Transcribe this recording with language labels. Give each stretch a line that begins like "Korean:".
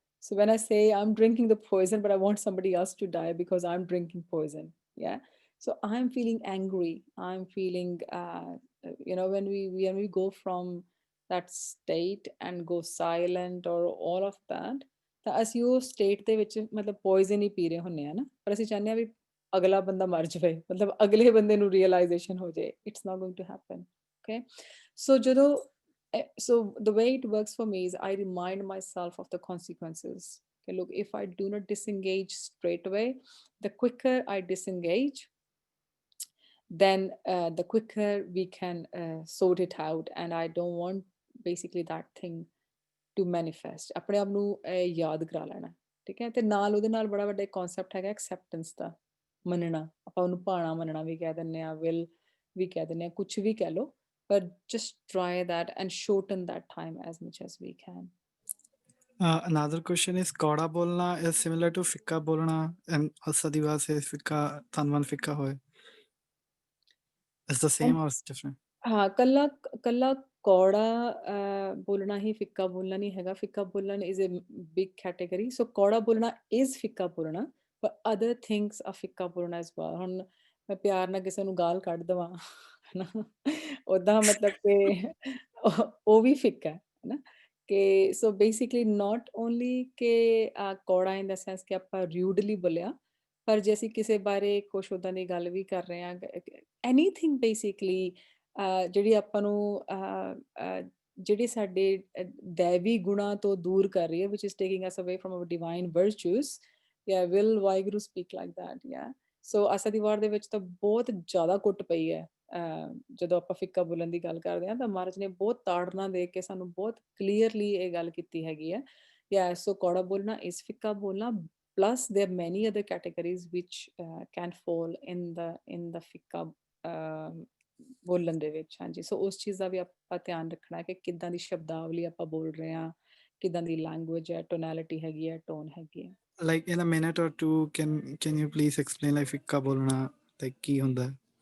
English: So when I say I'm drinking the poison but I want somebody else to die because I'm drinking poison, yeah. So I'm feeling angry, I'm feeling when we go from that state and go silent or all of that,
Punjabi: ਤਾਂ ਅਸੀਂ ਉਹ state ਦੇ ਵਿੱਚ ਮਤਲਬ poison ਹੀ ਪੀ ਰਹੇ ਹੁੰਨੇ ਆ ਨਾ, ਪਰ ਅਸੀਂ ਚਾਹੁੰਦੇ ਆ ਵੀ ਅਗਲਾ ਬੰਦਾ ਮਰ ਜਾਵੇ, ਮਤਲਬ ਅਗਲੇ ਬੰਦੇ ਨੂੰ realization ਹੋ ਜਾਏ।
English: It's not going to happen, okay? So ਜਦੋਂ so the way it works for me is I remind myself of the consequences. Okay, look, if I do not disengage straight away, the quicker I disengage, then the quicker we can sort it out, and I don't want basically that thing to manifest.
Punjabi: ਆਪਣੇ ਆਪ ਨੂੰ ਯਾਦ ਕਰਾ ਲੈਣਾ, ਠੀਕ ਹੈ। ਤੇ ਨਾਲ ਉਹਦੇ ਨਾਲ ਬੜਾ ਵੱਡਾ ਕਨਸੈਪਟ ਹੈਗਾ ਐਕਸੈਪਟੈਂਸ ਦਾ, ਮੰਨਣਾ। ਆਪਾਂ ਉਹਨੂੰ ਭਾਣਾ ਮੰਨਣਾ ਵੀ ਕਹਿ ਦਿੰਦੇ ਆ, ਵਿਲ ਵੀ ਕਹਿ ਦਿੰਦੇ ਆ, ਕੁਛ ਵੀ ਕਹਿ ਲਓ,
English: but just try that and shorten that time as much as we can. Another question is ਕੌੜਾ ਬੋਲਣਾ is similar to ਫਿੱਕਾ ਬੋਲਣਾ, and ਸਦੀਵਾ says
Punjabi: ਫਿੱਕਾ ਧਨਵਨ ਫਿੱਕਾ ਹੋਏ,
English: it's the same or it's different?
Punjabi: ਹਾਂ, ਕੱਲਾ ਕੌੜਾ ਬੋਲਣਾ ਹੀ ਫਿੱਕਾ ਬੋਲਣਾ ਨਹੀਂ ਹੈਗਾ।
English: ਫਿੱਕਾ ਬੋਲਣ is a big category. So ਕੌੜਾ ਬੋਲਣਾ is ਫਿੱਕਾ ਬੋਲਣਾ, but other things are ਫਿੱਕਾ ਬੋਲਣਾ as well.
Punjabi: ਹੁਣ ਮੈਂ ਪਿਆਰ ਨਾਲ ਕਿਸੇ ਨੂੰ ਗਾਲ ਕੱਢ ਦੇਵਾਂ, ਹਨਾ, ਓਦਾਂ ਮਤਲਬ ਕਿ ਉਹ ਵੀ ਫਿੱਕਾ ਹੈ, ਹਨਾ। ਕਿ ਸੋ ਬੇਸਿਕਲੀ
English: not only
Punjabi: ਕਿ ਕੌੜਾ
English: in the sense
Punjabi: ਕਿ ਆਪਾਂ rudely ਬੋਲਿਆ, ਪਰ ਜੇ ਅਸੀਂ ਕਿਸੇ ਬਾਰੇ ਕੁਛ ਉੱਦਾਂ ਦੀ ਗੱਲ ਵੀ ਕਰ ਰਹੇ ਹਾਂ, ਐਨੀਥਿੰਗ ਬੇਸਿਕਲੀ ਜਿਹੜੀ ਆਪਾਂ ਨੂੰ ਜਿਹੜੀ ਸਾਡੇ ਦੈਵੀ ਗੁਣਾਂ ਤੋਂ ਦੂਰ ਕਰ ਰਹੀ ਹੈ,
English: which is taking us away from our divine virtues. Yeah, will Waheguru speak like that? Yeah.
Punjabi: ਸੋ ਆਸਾ ਦੀ ਵਾਰ ਦੇ ਵਿੱਚ ਤਾਂ ਬਹੁਤ ਜ਼ਿਆਦਾ ਕੁੱਟ ਪਈ ਹੈ। ਜਦੋਂ ਆਪਾਂ ਫਿੱਕਾ ਬੋਲਣ ਦੀ ਗੱਲ ਕਰਦੇ ਹਾਂ ਤਾਂ ਮਹਾਰਾਜ ਨੇ ਬਹੁਤ ਤਾੜਨਾ ਦੇ ਕੇ ਸਾਨੂੰ ਬਹੁਤ ਕਲੀਅਰਲੀ ਇਹ ਗੱਲ ਕੀਤੀ ਹੈਗੀ ਹੈ।
English: Yeah, so ਕੌੜਾ ਬੋਲਣਾ is ਫਿੱਕਾ ਬੋਲਣਾ, plus there are many other categories which can fall in the
Punjabi: ਫਿੱਕਾ ਬੋਲਣ ਦੇ ਵਿੱਚ। ਹਾਂਜੀ, ਸੋ ਉਸ ਚੀਜ਼ ਦਾ ਵੀ ਆਪਾਂ ਧਿਆਨ ਰੱਖਣਾ ਕਿ ਕਿੱਦਾਂ ਦੀ ਸ਼ਬਦਾਵਲੀ ਆਪਾਂ ਬੋਲ ਰਹੇ ਹਾਂ, ਕਿੱਦਾਂ ਦੀ ਲੈਂਗੁਏਜ ਹੈ, ਟੋਨੈਲਿਟੀ ਹੈਗੀ ਹੈ, ਟੋਨ ਹੈਗੀ ਹੈ।
English: Like in a minute or two, can you please explain like ਫਿੱਕਾ ਬੋਲਣਾ like
Punjabi: ਕੀ ਹੁੰਦਾ ਹੈ?